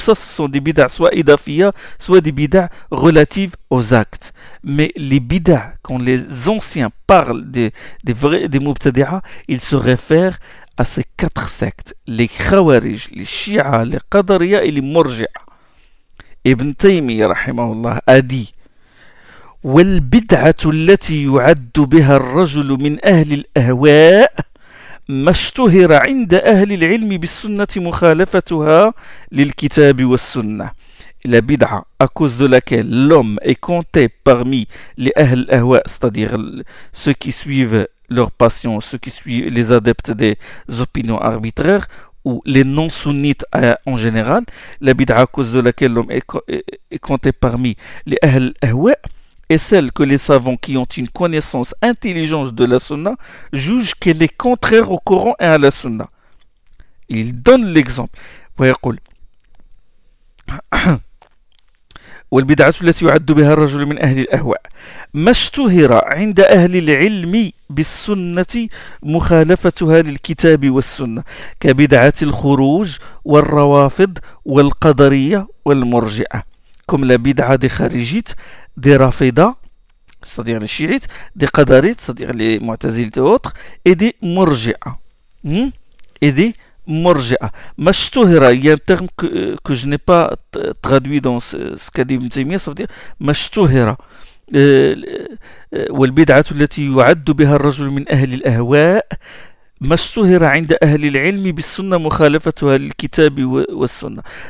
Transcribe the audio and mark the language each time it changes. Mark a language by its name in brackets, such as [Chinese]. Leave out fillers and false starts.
[French] Ça, ce sont des bid'a, soit idafiya, soit des bid'a relatives aux actes. Mais les bid'a, quand les anciens parlent des mubtadi'a, ils se réfèrent à ces quatre sectes, les khawarij, les shi'a, les qadariya et les murji'a. [Arabic] Ibn Taymiyyah, rahimahullah, [French] a dit: [Arabic] والبدعة التي يعد بها الرجل من أهل الأهواء ما اشتهر عند أهل العلم بالسنة مخالفتها للكتاب والسنة. [French] La bid'a à cause de laquelle l'homme est compté parmi les ahl ahwa, c'est-à-dire ceux qui suivent leurs passions, ceux qui suivent les adeptes des opinions arbitraires ou les non-sunnites en général, la bid'a à cause de laquelle l'homme est compté parmi les ahl ahwa est celle que les savants qui ont une connaissance intelligente de la sunna jugent qu'elle est contraire au Coran et à la sunna. Il donne l'exemple. [Arabic] والبدعة التي يعد بها الرجل من أهل الأهواء ما اشتهر عند أهل العلم بالسنة مخالفتها للكتاب والسنة كبدعة الخروج والروافض والقدرية والمرجئة [French] comme la bid'a des kharijites, des rafidats, c'est-à-dire les chiites, des qadarites, c'est-à-dire les mu'tazilites et autres, et des murji'a. Et des murji'a. Mashtuhira, il y a un terme que je n'ai pas traduit dans ce qu'a dit Ibn Taymiyyah, ça veut dire mashtuhira. [Arabic] Wal bid'atu allati yu'addu biha ar-rajul min ahli al-ahwa' ما اشتهر عند أهل العلم بالسنة مخالفتها للكتاب والسنة.